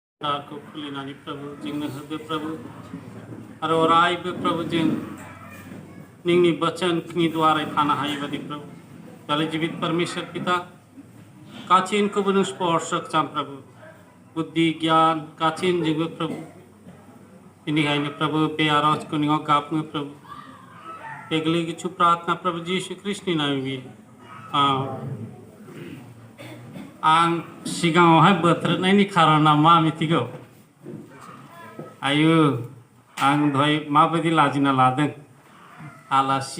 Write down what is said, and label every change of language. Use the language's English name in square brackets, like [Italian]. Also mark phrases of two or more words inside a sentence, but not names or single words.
[Bodo] को खुलिनानै प्रभु जोंनो होदो प्रभु आरो अरायबो प्रभु जों नोंनि वचननि द्वारा थानो हायै बादि प्रभु दालाय जीवित परमेश्वर पिता गासैखौबो नों स्पर्श खालाम प्रभु बुद्धि ज्ञान गासैजोंबो प्रभु बेनिखायनो प्रभु बे आरजखौ नोंनाव गाबनो प्रभु बेगले किछु प्रार्थना प्रभु जीशु ख्रिस्टनि नामै आं सिगाङावहाय बोथ्रोदनायनि खारना मा मिथिगौ आयु आं दहाय माबायदि लाजिना लादों आलासि